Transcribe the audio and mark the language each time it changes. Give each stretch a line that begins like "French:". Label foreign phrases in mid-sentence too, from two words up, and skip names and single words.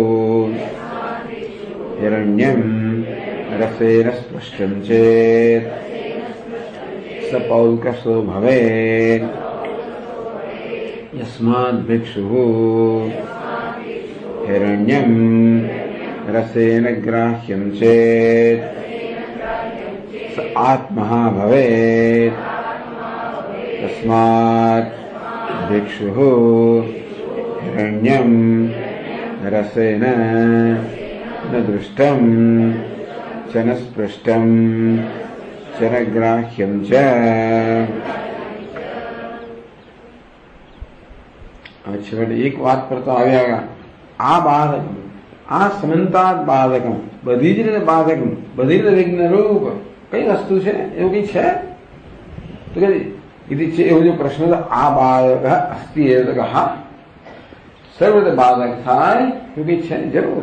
Sanskrit: हिरण्यं रसेन स्पृष्टं चेत् स पौल्कसो भवेत् यस्मात् भिक्षुः हिरण्यं रसेन ग्राह्यं चेत् स आत्मा भवेत् तस्मात् भिक्षुः हिरण्यं रसेन न दृष्टं च न स्पृष्टं च न ग्राह्यं च.
Gujarati: છેવટે એક વાત પર તો આવ્યા, આ બાધકમ, આ
Sanskrit: સમંતાત બાધકમ,
Gujarati: બધી જ રીતે બાધકમ, બધી રીતે વિઘ્ન રૂપ કઈ વસ્તુ છે? એવું કઈ છે? તો કે એવું જો પ્રશ્ન તો આ
Sanskrit: બાધક અસ્તિ
Gujarati: એ તો હા સર્વ રીતે બાધક થાય એવું કઈ છે જરૂર.